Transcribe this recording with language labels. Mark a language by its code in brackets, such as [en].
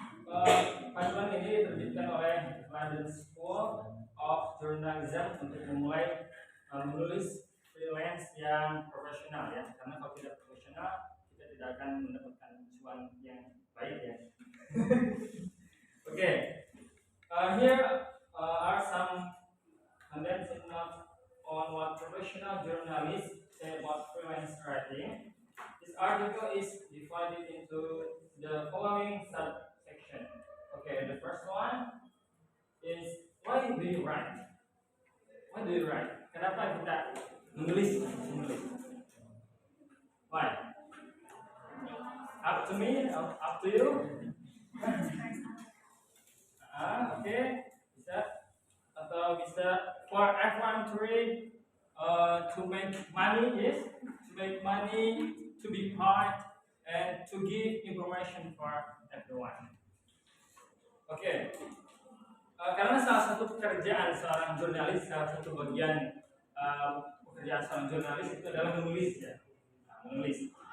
[id] Oke, panduan ini diterbitkan oleh London School of Journalism untuk memulai menulis freelance yang profesional ya, karena kalau tidak profesional kita tidak akan mendapatkan cuan yang baik ya. [en] Okay, here are some condensed notes on what professional journalists say about freelance writing. This article is divided into the following subsection. Okay, the first one is why do you write? Why do you write? [id] Kenapa kita menulis? [en] Why? Up to me? Up to you? Okay, [id] bisa atau bisa [en] for everyone to read, to make money, yes, to make money, to be part, and to give information for everyone. Okay. [id] Karena salah satu pekerjaan seorang jurnalis, salah satu bagian pekerjaan seorang jurnalis itu adalah menulis ya, menulis.